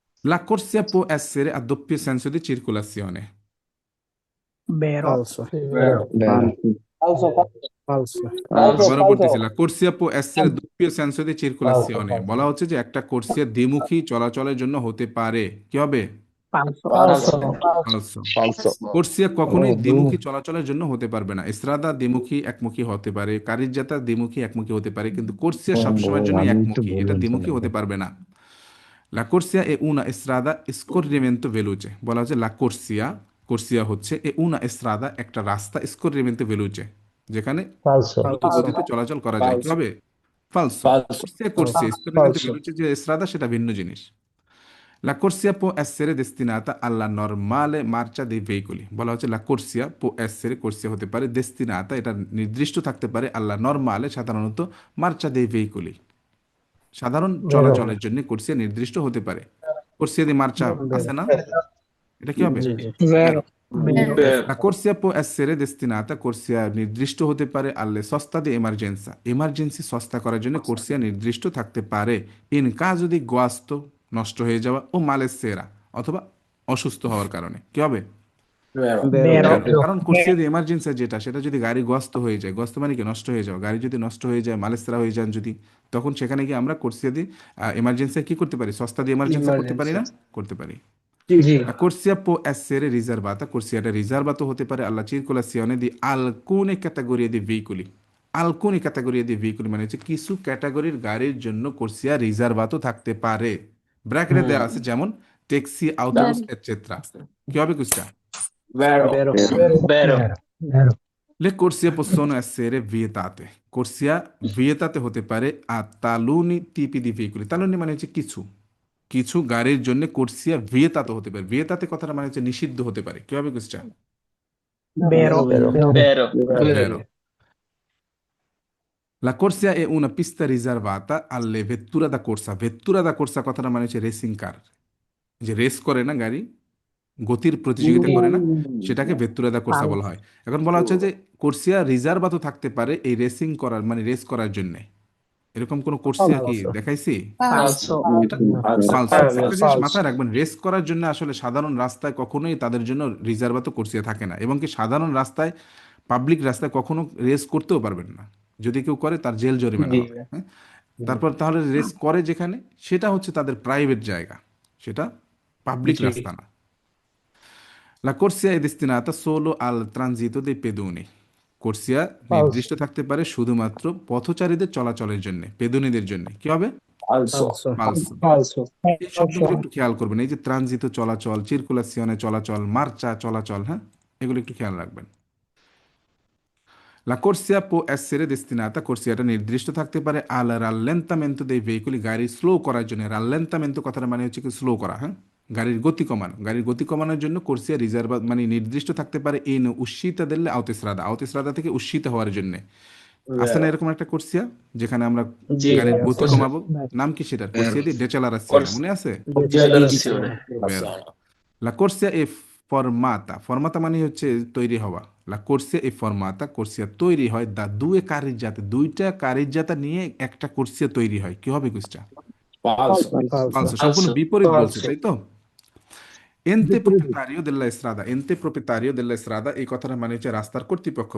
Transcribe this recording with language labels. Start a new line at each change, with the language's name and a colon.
Italian: La corsia può essere a doppio senso di circolazione. Vero. Falso. Vero. Falso. Falso.
Bangla: আবারও পড়তেছি,
Italian: la corsia può essere doppio senso di circolazione।
Bangla: বলা হচ্ছে যে একটা কোর্সিয়া দ্বিমুখী চলাচলের জন্য হতে পারে। কি হবে?
Italian: Falso. Falso. ফালসো। Falso.
Bangla: কোর্সিয়া কখনোই দ্বিমুখী চলাচলের জন্য হতে পারবে না। এস্ত্রাদা দ্বিমুখী একমুখী হতে পারে, কারিজ্জাতা দ্বিমুখী একমুখী হতে পারে, কিন্তু কোর্সিয়া সবসময়ের জন্য একমুখী, এটা দ্বিমুখী হতে পারবে না।
Italian: La corsia è una strada scorrimento veloce।
Bangla: বলা হচ্ছে
Italian: la corsia,
Bangla: কোর্সিয়া হচ্ছে এ
Italian: una strada
Bangla: একটা রাস্তা
Italian: scorrimento veloce,
Bangla: যেখানে
Italian: Falso.
Bangla: দ্রুত গতিতে চলাচল করা যায়। কি
Italian: Falso.
Bangla: হবে? ফালসো।
Italian: Falso.
Bangla: কোর্সিয়া কোর্সিয়া scorrimento veloce যে strada সেটা ভিন্ন জিনিস।
Italian: La corsia può essere destinata alla normale marcia dei veicoli।
Bangla: বলা হচ্ছে
Italian: la corsia può essere,
Bangla: কোর্সিয়া হতে পারে destinata, এটা নির্দিষ্ট থাকতে পারে
Italian: alla normale
Bangla: সাধারণত
Italian: marcia dei veicoli,
Bangla: সাধারণ চলাচলের জন্য কোর্সিয়া নির্দিষ্ট হতে পারে। কোর্সিয়া দি মার্চা আছে না, এটা কি হবে?
Italian: Sì, sì. Vero. Vero. La corsia può essere destinata,
Bangla: কোর্সিয়া নির্দিষ্ট হতে পারে
Italian: alle sosta di emergenza,
Bangla: emergency সস্তা করার জন্য কোর্সিয়া নির্দিষ্ট থাকতে পারে।
Italian: in caso di guasto,
Bangla: নষ্ট হয়ে যাওয়া, ও malessere, অথবা অসুস্থ হওয়ার কারণে। কি হবে?
Italian: Vero. Vero.
Bangla: কারণ কোর্সিয়া দি এমার্জেন্সি যেটা, সেটা যদি গাড়ি গ্রস্ত হয়ে যায়, গ্রস্ত মানে কি নষ্ট হয়ে যাওয়া, গাড়ি যদি নষ্ট হয়ে যায়, মালেসরা হয়ে যান যদি, তখন সেখানে গিয়ে আমরা কোর্সিয়া দি এমার্জেন্সি কি করতে পারি? সস্তা দিয়ে এমার্জেন্সি করতে পারি না? করতে পারি।
Italian: Sì. La corsia può essere riservata,
Bangla: কোর্সিয়াটা রিজার্ভাতো হতে পারে
Italian: alla circolazione di alcune categorie di veicoli। alcune categorie di veicoli
Bangla: মানে হচ্ছে কিছু ক্যাটাগরির গাড়ির জন্য কোর্সিয়া রিজার্ভাতো থাকতে পারে। ব্র্যাকেটে দেওয়া আছে যেমন ট্যাক্সি, আউটোবুস এটসেট্রা। কি হবে কুস্টা?
Italian: Vero. Vero. Vero. Vero. Le corsie possono essere vietate।
Bangla: কোর্সিয়া ভিয়েতাতে হতে পারে
Italian: a taluni tipi di veicoli।
Bangla: তালুনি মানে হচ্ছে কিছু, কিছু গাড়ির জন্য কোর্সিয়া ভিয়েতাতে হতে পারে। ভিয়েতাতে কথাটা মানে হচ্ছে নিষিদ্ধ হতে পারে। কি হবে কুস্টা?
Italian: Vero. Vero. Vero. La corsia è una pista riservata alle vetture da corsa।
Bangla: vettura da corsa কথাটা মানে হচ্ছে রেসিং কার, যে রেস করে না গাড়ি, গতির প্রতিযোগিতা করে না, সেটাকে ভেত্তুরা দা কোর্সা বলা হয়। এখন বলা হচ্ছে যে কোর্সিয়া রিজার্ভাতো থাকতে পারে এই রেসিং করার মানে রেস করার জন্য। এরকম কোন কোর্সিয়া কি দেখাইছি?
Italian: falso,
Bangla: এটা
Italian: Falso. ফালসো। Falso.
Bangla: একটা জিনিস মাথায় রাখবেন, রেস করার জন্য আসলে সাধারণ রাস্তায় কখনোই তাদের জন্য রিজার্ভাতো কোর্সিয়া থাকে না, এবং কি সাধারণ রাস্তায়, পাবলিক রাস্তায় কখনো রেস করতেও পারবেন না। যদি কেউ করে তার জেল জরিমানা হবে, হ্যাঁ? তারপর তাহলে রেস করে যেখানে, সেটা হচ্ছে তাদের প্রাইভেট জায়গা, সেটা পাবলিক রাস্তা না।
Italian: La corsia è destinata solo al transito dei pedoni।
Bangla: কোর্সিয়া নির্দিষ্ট থাকতে পারে শুধুমাত্র পথচারীদের চলাচলের জন্য, পেদনীদের জন্য। কি হবে?
Italian: Falso. ফালসো। Falso.
Bangla: এই শব্দগুলো একটু খেয়াল করবেন, এই যে ট্রানজিত চলাচল, চিরকুলাসিয়নে চলাচল, মার্চা চলাচল, হ্যাঁ, এগুলো একটু খেয়াল রাখবেন।
Italian: La corsia può essere destinata, corsiয়াটা
Bangla: নির্দিষ্ট থাকতে পারে
Italian: al rallentamento dei veicoli,
Bangla: গাড়ি স্লো করার জন্য। রাল্লেন্টামেন্টো কথাটা মানে হচ্ছে কি স্লো করা, হ্যাঁ, গাড়ির গতি কমানো। গাড়ির গতি কমানোর জন্য কোর্সিয়া রিজার্ভ মানে নির্দিষ্ট থাকতে পারে ইন উস্সিতা দেল্লে আউতোস্ট্রাদা, আউতোস্ট্রাদা থেকে উস্সিতা হওয়ার জন্য। আছে না
Italian: Vero.
Bangla: এরকম একটা কোর্সিয়া যেখানে আমরা জি, গাড়ির গতি
Italian: corsia.
Bangla: কমাবো? নাম কি সেটার? কোর্সিয়া দি ডেচেলারাসিওনে,
Italian: Corsia.
Bangla: মনে আছে?
Italian: Decelerazione. Vero. La corsia è formata, formata
Bangla: মানে হচ্ছে তৈরি হওয়া।
Italian: La corsia è formata,
Bangla: corsia তৈরি হয় দা দুয়ে কারিজ্জাতে, দুইটা কারিজ্জাতা নিয়ে একটা কোর্সিয়া তৈরি হয়। কি হবে কুসটা?
Italian: Falso.
Bangla: ফালসো, সম্পূর্ণ
Italian: Falso.
Bangla: বিপরীত বলছে,
Italian: Falso.
Bangla: তাই তো?
Italian: এন্তে প্রোপ্রিetario della strada, এন্তে প্রোপ্রিetario della strada,
Bangla: এই কথাটা মানে হচ্ছে রাস্তার কর্তৃপক্ষ।